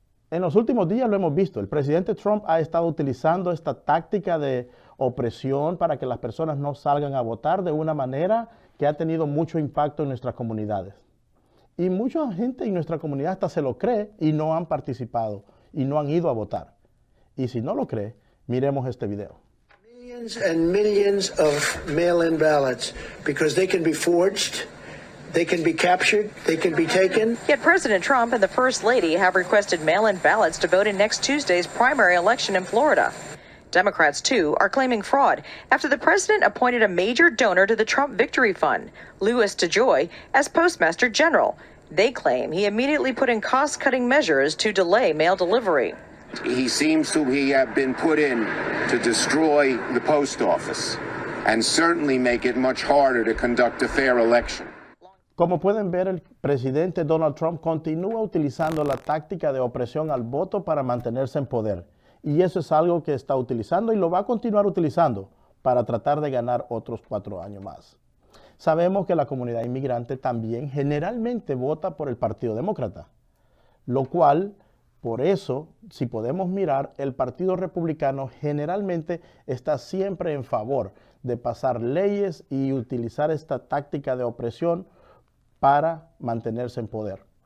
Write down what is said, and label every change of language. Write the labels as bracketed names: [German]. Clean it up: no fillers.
[Spanish] En los últimos días lo hemos visto. El presidente Trump ha estado utilizando esta táctica de opresión para que las personas no salgan a votar de una manera que ha tenido mucho impacto en nuestras comunidades. Y mucha gente en nuestra comunidad hasta se lo cree y no han participado y no han ido a votar. Y si no lo cree, miremos este video. [English] Millions and millions of mail-in ballots because they can be forged, they can be captured, they can be taken. Yet President Trump and the First Lady have requested mail-in ballots to vote in next Tuesday's primary election in Florida. Democrats, too, are claiming fraud after the president appointed a major donor to the Trump Victory Fund, Louis DeJoy, as Postmaster General. They claim he immediately put in cost-cutting measures to delay mail delivery. He seems to have been put in to destroy the post office and certainly make it much harder to conduct a fair election. [Spanish] Como pueden ver, el presidente Donald Trump continúa utilizando la táctica de opresión al voto para mantenerse en poder. Y eso es algo que está utilizando y lo va a continuar utilizando para tratar de ganar otros 4 años más. Sabemos que la comunidad inmigrante también generalmente vota por el Partido Demócrata, lo cual, por eso, si podemos mirar, el Partido Republicano generalmente está siempre en favor de pasar leyes y utilizar esta táctica de opresión para mantenerse en poder.